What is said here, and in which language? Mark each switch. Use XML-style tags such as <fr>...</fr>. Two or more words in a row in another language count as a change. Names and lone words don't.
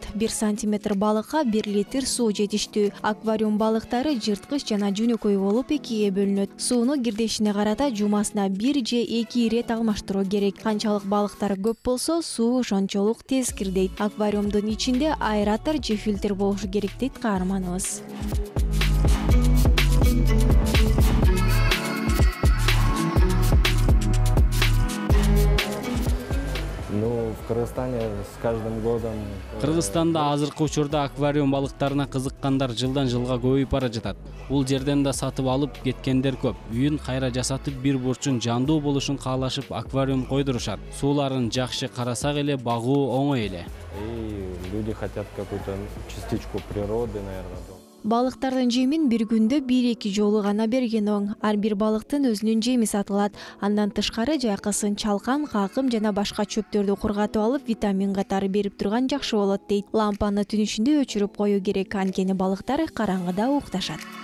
<ky>1 сантиметр балыкка 1 литр суу жетиштүү. Аквариум балыктары жырткыч жана жөнөкөй болуп экиге бөлүнөт. Сууну кирдешине карата жумасына 1 же 2 ирет алмаштыруу керек. Канчалык балыктар көп болсо, суу ошончолук тез кирдейт. Аквариумдун ичинде аэратор же фильтр болушу керек дейт каарманыбыз.</ky> <ru>Ну, в Кыргызстане с каждым годом...</ru> <ky>Кыргызстанда азыркы учурда аквариум балыктарына кызыккандар жылдан жылга көбөйүп бара жатат. Бул жерден да сатып алып кеткендер көп. Үйүн кайра жасатып, бир бурчун жандуу болушун каалашып аквариум койдурушат. Сууларын жакшы карасак эле багуу оңой эле.</ky> <ru>И люди хотят какую-то частичку природы, наверное, дома.</ru> <ky>Балыктардын жемин бир күндө 1-2 жолу гана берген оң. Ар бир балыктын өзүнүн жеми сатылат. Андан тышкары жайкысын чалкан, какым жана башка чөптөрдү кургатып алып, витамин катары берип турган жакшы болот дейт. Лампаны түн ичинде өчүрүп коюу керек, анткени балыктар караңгыда укташат.</ky>